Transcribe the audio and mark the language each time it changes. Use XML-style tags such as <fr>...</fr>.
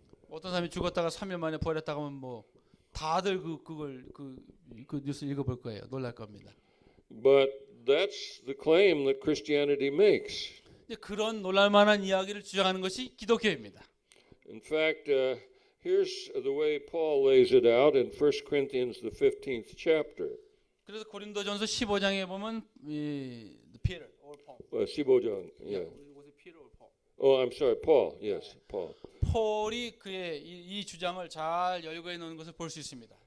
<ko>어떤 사람이 죽었다가 3일 만에 부활했다고 하면 뭐 다들 그 뉴스 읽어볼 거예요. 놀랄 겁니다.</ko> <en>But that's the claim that Christianity makes.</en> <ko>그런 놀랄만한 이야기를 주장하는 것이 기독교입니다.</ko> <en>In fact, here's the way Paul lays it out in 1 Corinthians the 15th chapter.</en> <ko>그래서 고린도전서 15장에 보면</ko> <en>Peter or Paul.</en> <ko>15장, yeah.</ko> <en>Was it Peter or Paul? Oh, I'm sorry, Paul. Yes, Paul.</en> <ko>폴이 그의 이 주장을 잘 열거해 놓은 것을 볼 수 있습니다.</ko>